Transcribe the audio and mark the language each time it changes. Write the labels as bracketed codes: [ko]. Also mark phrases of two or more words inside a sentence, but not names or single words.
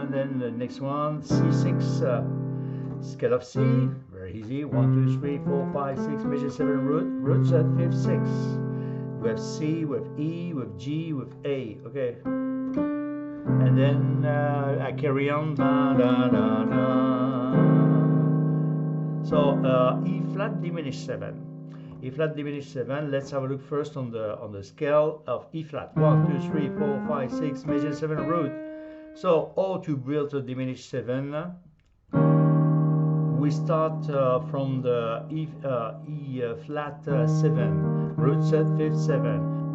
[en] And then the next one, C6, scale of C, very easy, 1, 2, 3, 4, 5, 6, major 7, roots at 5th, 6. We have C, we have E, we have G, we have A, okay. And then I carry on, da, da, da, da. So E flat diminished 7. E flat diminished 7. Let's have a look first on the scale of E flat. 1, 2, 3, 4, 5, 6, major 7, root. So all to build a diminished 7, we start from the E flat 7, root set 5th 7.